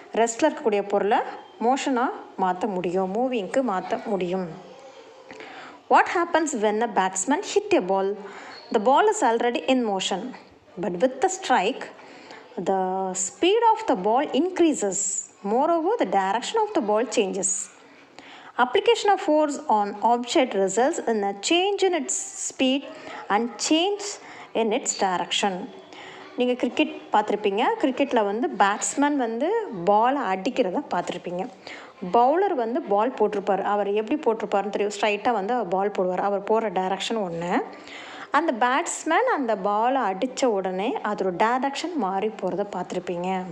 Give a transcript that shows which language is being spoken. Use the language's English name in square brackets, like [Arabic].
[Tamil] ரெஸ்ட்டில் இருக்கக்கூடிய பொருளை மோஷனாக மாற்ற முடியும், மூவிங்க்கு மாற்ற முடியும். [English] What happens when a batsman hit a ball. The ball is already in motion, but with the strike the speed of the ball increases. Moreover, the direction of the ball changes. Application of force on object results in a change in its speed and change in its direction. [Tamil] நீங்கள் cricket பார்த்துருப்பீங்க. கிரிக்கெட்டில் வந்து batsman வந்து பாலை அடிக்கிறத பார்த்துருப்பீங்க. Bowler வந்து பால் போட்டிருப்பார். அவர் எப்படி போட்டிருப்பாருன்னு தெரியும், ஸ்ட்ரைட்டாக வந்து அவர் பால் போடுவார். அவர் போகிற டைரக்ஷன் ஒன்று. அந்த பேட்ஸ்மேன் அந்த பாலை அடித்த உடனே அதோட டைரக்ஷன் மாறி போகிறத பார்த்துருப்பீங்க.